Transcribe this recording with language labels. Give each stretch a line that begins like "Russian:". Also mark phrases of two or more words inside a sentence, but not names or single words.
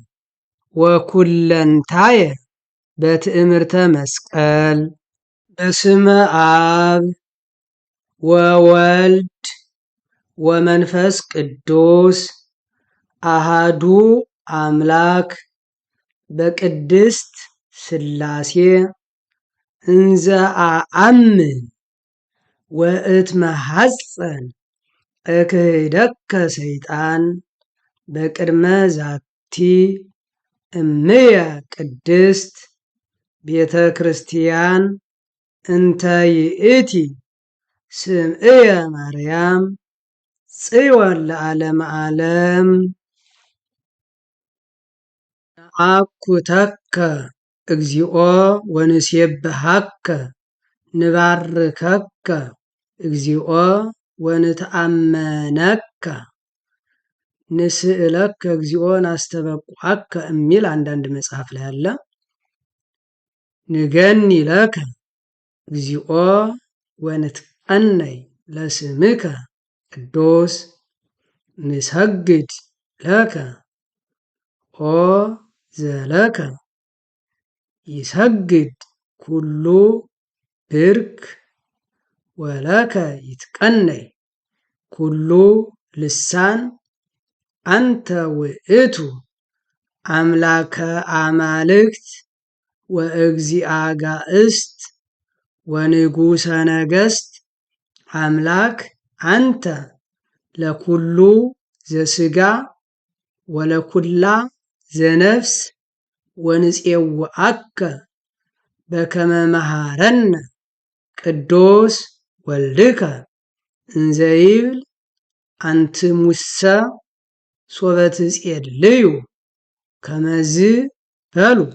Geez: ወኩለንታየ በትዕምርተ መስቀል በስመ አብ ወወልድ ወመንፈስ ቅዱስ አሃዱ አምላክ በቅድስት ሥላሴ እንዘ አአምን ወእትመሐፀን እክህደከ ሰይጣን በቅድመ ዛቲ እምየ ቅድስት ቤተ ክርስቲያን እንተ ይእቲ ስምዕየ ማርያም ጽዮን ለዓለመ ዓለም ነአኩተከ እግዚኦ ወንሴብሐከ ንባርከከ እግዚኦ ወንተአመነከ ንስእለከ እግዚኦ ናስተበቁዐከ
Amharic: የሚል አንዳንድ መጽሐፍ ላይ አለ።
Geez: ንገኒ ለከ እግዚኦ ወንትቀነይ ለስምከ ቅዱስ ንሰግድ ለከ ኦ ዘለከ ይሰግድ ኩሉ ብርክ ወለከ ይትቀነይ ኩሉ ልሳን አንተ ውእቱ አምላከ አማልክት ወእግዚአ ጋእስት ወንጉሰ ነገሥት አምላክ አንተ ለኩሉ ዘሥጋ ወለኩላ ዘነፍስ ወንፄውዐከ በከመ መሃረነ ቅዱስ ወልድከ እንዘ ይብል አንትሙሰ ሶበ ትጼልዩ ከመዝ በሉ።